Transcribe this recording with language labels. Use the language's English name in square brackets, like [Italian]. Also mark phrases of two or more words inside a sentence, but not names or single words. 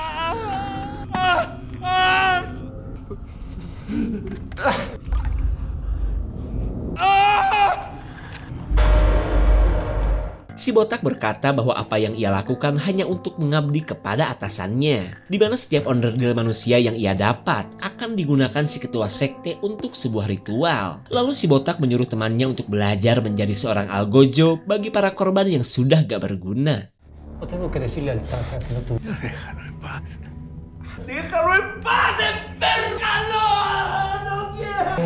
[Indonesian] Si botak berkata bahwa apa yang ia lakukan hanya untuk mengabdi kepada atasannya, di mana setiap onderdil manusia yang ia dapat akan digunakan si ketua sekte untuk sebuah ritual. Lalu si botak menyuruh temannya untuk belajar menjadi seorang algojo bagi para korban yang sudah gak berguna. [Spanish] No tengo que decirle al Tata que no tuve. Déjalo en paz. ¡Déjalo en paz, enfermo! ¡No quiero!